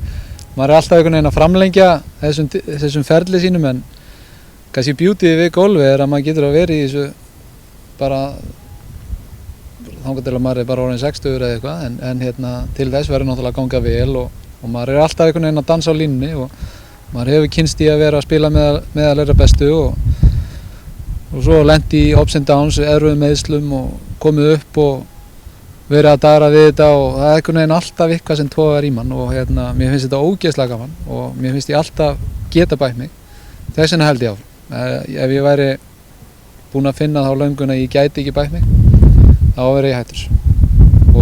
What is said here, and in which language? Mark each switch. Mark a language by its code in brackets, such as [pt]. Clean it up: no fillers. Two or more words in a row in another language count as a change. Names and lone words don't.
[is] Maður alltaf einhvern veginn að framlengja þessum ferli sínum, en kannski beauty við golfi að maður getur að vera í þessu bara þangað til að maður bara orðinn 60 eða eitthvað, en til þess verður náttúrulega að ganga vel og maður alltaf einhvern veginn að dansa á línunni og maður hefur kynst í að vera að spila meðal þeirra bestu og svo lent í [en] ups and downs, [is] erfiðum meiðslum og komið upp og verið að dagra við þetta og það einhvern veginn alltaf eitthvað sem togar í mann og mér finnst þetta ógeðslega gaman og mér finnst ég alltaf geta bætt mig. Þess vegna held ég áfram. Ef ég væri búinn að finna þá löngun að ég gæti ekki bætt mig, þá verið ég hættur.